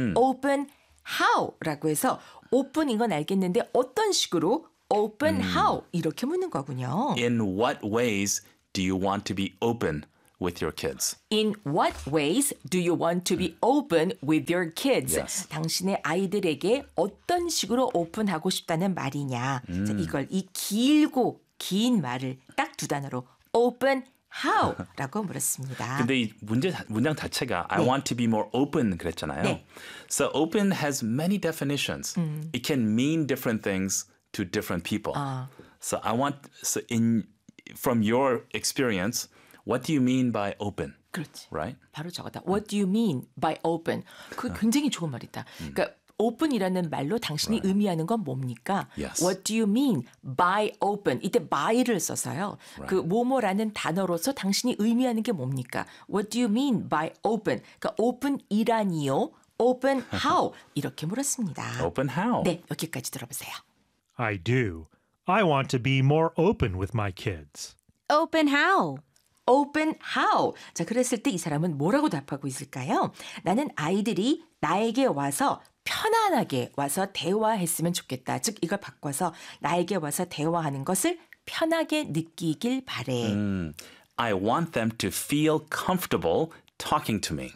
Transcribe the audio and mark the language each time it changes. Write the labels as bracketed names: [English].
[Korean] Open how라고 해서 open인 건 알겠는데 어떤 식으로 open how 이렇게 묻는 거군요. [English] In what ways do you want to be open with your kids? In what ways do you want to be open with your kids? Yes. [Korean] 당신의 아이들에게 어떤 식으로 오픈하고 싶다는 말이냐? 자, 이걸 이 길고 긴 말을 딱 두 단어로 open how 라고 물었습니다. 근데 이 문장 자체가 네. [English] I want to be more open [Korean] 그랬잖아요. 네. [English] So open has many definitions. It can mean different things to different people. From your experience, what do you mean by open? [Korean] 그렇지. [English] Right? [Korean] 바로 저거다. [English] What do you mean by open? [Korean] 그 굉장히 좋은 말이다. 그러니까 open이라는 말로 당신이 [English] right. [Korean] 의미하는 건 뭡니까? [English] Yes. What do you mean by open? [Korean] 이때 by를 써서요. [English] Right. [Korean] 그 뭐뭐라는 단어로서 당신이 의미하는 게 뭡니까? [English] What do you mean by open? [Korean] 그러니까 open이라니요? [English] Open how? [Korean] 이렇게 물었습니다. [English] Open how? [Korean] 네, 여기까지 들어보세요. [English] I do. I want to be more open with my kids. Open how? Open how? [Korean] 자, 그랬을 때 이 사람은 뭐라고 답하고 있을까요? 나는 아이들이 나에게 와서 편안하게 와서 대화했으면 좋겠다. 즉, 이걸 바꿔서 나에게 와서 대화하는 것을 편하게 느끼길 바래. [English] I want them to feel comfortable talking to me.